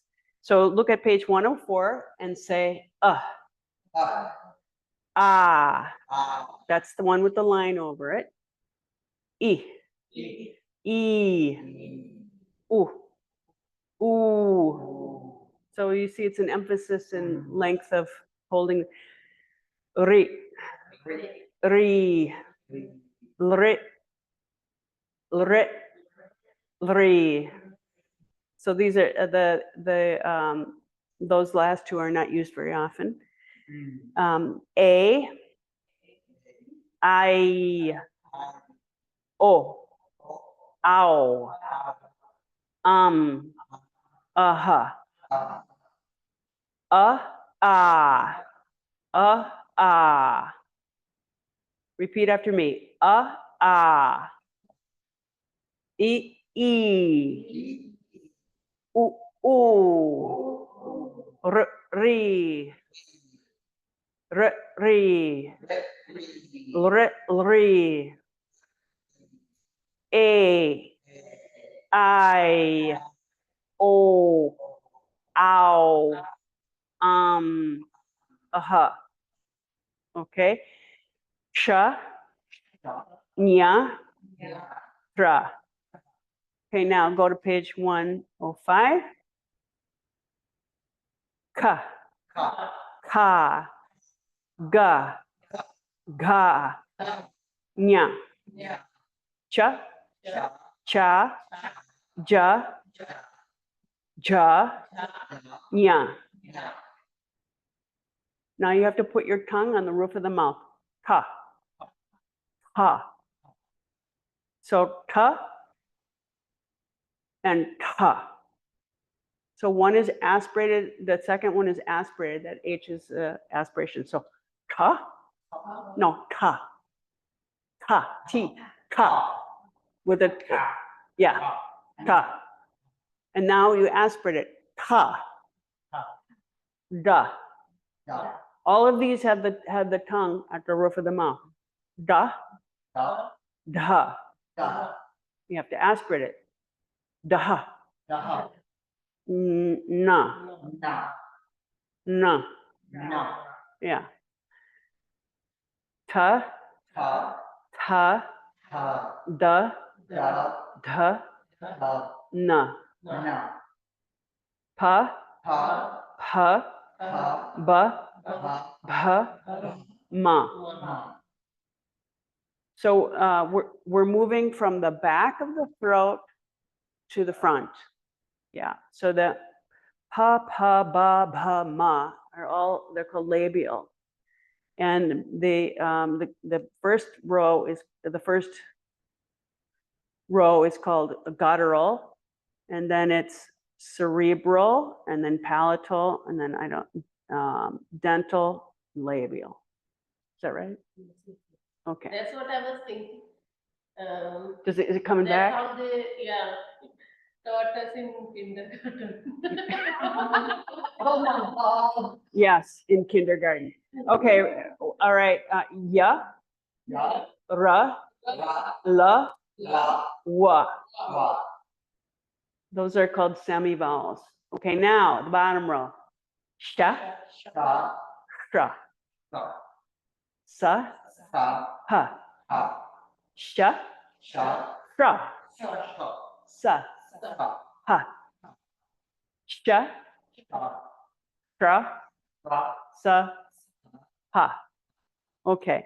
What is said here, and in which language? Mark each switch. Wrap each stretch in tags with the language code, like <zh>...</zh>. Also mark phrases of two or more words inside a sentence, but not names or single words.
<en>So look at page 104 and say</en> <sa>Ah, Ah, Ah.</sa> <en>that's the one with the line over it.</en> <sa>E, E. E, ooh, ooh.</sa> <en>So you see it's an emphasis in length of holding.</en> <sa>Ri, ri, lri, lri, lri.</sa> <en>So these are those last two are not used very often.</en> <sa>A, I, O, ow, aha, ah, ah.</sa> <en>Repeat after me.</en> <sa>Ah. E, ooh, ri, ri, lri, A, I, O, ow, aha. Okay. Sha, nya, tra.</sa> <en>Okay, now go to page 105.</en> <sa>Ka, ka, ga, ga, nya, cha, cha, ja, ja, nya.</sa> <en>Now you have to put your tongue on the roof of the mouth.</en> <sa>Ka, ha.</sa> <en>So ta and ta. So one is aspirated, the second one is aspirated, that H is aspiration.</en> <sa>So ta, no, ta, ta, T, ta,</sa> <en>with a, yeah, ta. And now you aspirate it,</en> <sa>ta, da.</sa> <en>All of these have the tongue at the roof of the mouth.</en> <sa>Da, da.</sa> <en>You have to aspirate it.</en> <sa>Da, na, na. Yeah. Ta, ta, da, da, na. Pa, pa, ba, bha, ma.</sa> <en>So we're moving from the back of the throat to the front. Yeah. So the</en> <sa>pa, pa, ba, bha, ma</sa> <en>are all, they're called labial. And the first row is called guttural, and then it's cerebral, and then palatal, and then dental, labial. Is that right? Okay. That's what I was thinking. Is it coming That's back? how they, taught us in kindergarten. Oh my God. Yes, in kindergarten. Okay. All right.</en> <sa>Ya, Ya, ra, la, la, la, wa. wa.</sa> <en>Those are called semivowels. Okay. Now the bottom row.</en> <sa>Sha, Sha, sha, sa, sa, sa, ha. ha. Sha, Sha, sha, sha, sa, sa, ha. Sha, sa, sha, sa. sa, ha.</sa> <en>Okay.</en>